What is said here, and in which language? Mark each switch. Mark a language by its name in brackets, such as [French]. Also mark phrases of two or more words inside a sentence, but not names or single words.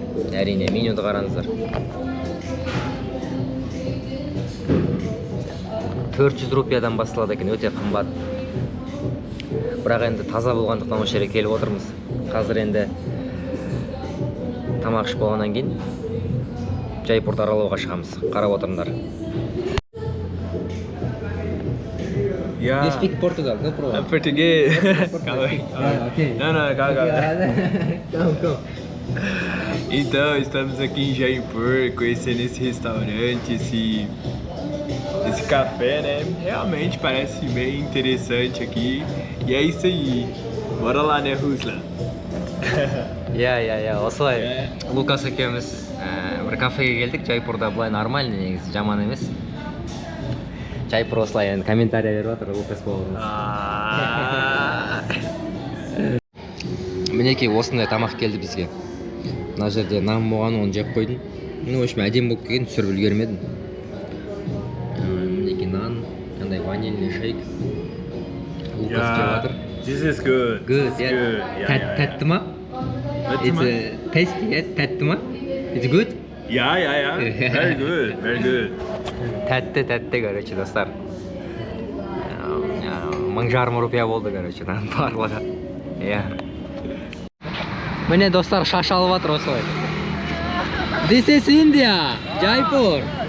[Kazakh] Әрине, менюді қараңыздар. 400 рупиядан басталады екен, өте қымбат. Бірақ енді таза болғандықтан осы жерге келіп отырмыз. Қазір енді тамақ ішіп болғаннан кейін Жайпурды аралауға шығамыз. Қарап отырыңдар. [English] Yeah. You speak [Portuguese] Portugal, [English] no problem. I'm Português. Okay. [Portuguese] Não, calma. Go. Então, estamos aqui em Jaipur, conhecendo esse restaurante, esse café, né? Realmente parece bem interessante aqui. E é isso aí. Bora lá, né, Ruslan? [Kazakh] Я, осылай. Лукас екеуміз бір кафеге келдік. Жайпурда былай нормальный, негізі жаман емес. Жайпур осылай енді комментария беріп жатыр, Лукас болғанымыз. Мінекей осындай тамақ келді бізге. Мына жерде нан болған, оны жеп қойдым. Ну, өшім әдем болып келген, түсіріп үлгермедім. Мінекей нан, қандай ванильный шейк. Лукас жеп жатыр. [English] This is good. Good, yeah. [Kazakh] Тәтті ма? [English] It's tasty, [Kazakh] тәтті ма? [English] It's good? Yeah. Very good. [Kazakh] Тәтті, короче, достар. 1000 рупия болды, короче, нан барлығы. Міне, достар, шаш алып жатыр осылай. [English] This is India, Jaipur.